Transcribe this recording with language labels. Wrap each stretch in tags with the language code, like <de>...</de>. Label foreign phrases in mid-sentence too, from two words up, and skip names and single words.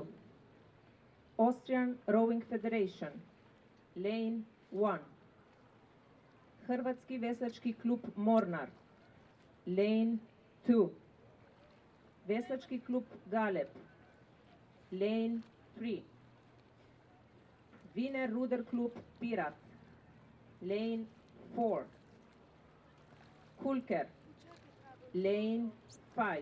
<en>Austrian Rowing Federation, lane 1. Hrvatski veslački klub Mornar, lane 2. Veslački klub Galeb, lane 3. Wiener Ruderclub Pirat, lane 4. Kulker, lane 5.</en>